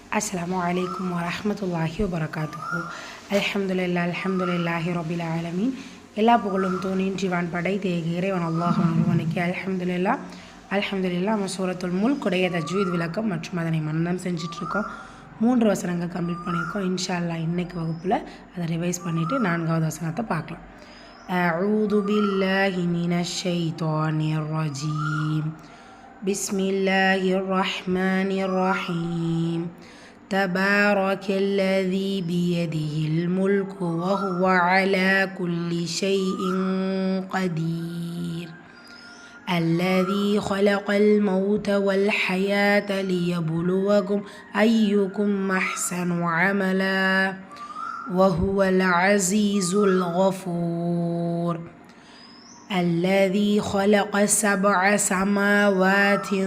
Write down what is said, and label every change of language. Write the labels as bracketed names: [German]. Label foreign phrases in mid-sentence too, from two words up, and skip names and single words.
[Arabic] السلام عليكم ورحمة الله وبركاته. الحمد لله رب العالمين. [Tamil] எல்லா புகழும் தோன்றின் படைத்த இறைவன் அல்லாஹ் ஒருவனுக்கு அல்ஹம்துலில்லாஹ். நம்ம சூரத்துல் முல்க் உடைய தஜ்வீத் விளக்கம் மற்றும் அதனை மனனம் செஞ்சிட்ருக்கோம். 3 வசனங்கள் கம்ப்ளீட் பண்ணியிருக்கோம். [Arabic] إن شاء الله [Tamil] இன்னைக்கு வகுப்பில் அதை ரிவைஸ் பண்ணிவிட்டு 4வது வசனத்தை பார்க்கலாம். [Arabic] أعوذ بالله من الشيطان الرجيم. بسم الله الرحمن الرحيم. تبارك الذي بيده الملك وهو على كل شيء قدير الذي خلق الموت والحياة ليبلوكم أيكم أحسن عملا وهو العزيز الغفور الذي خلق 7 سماوات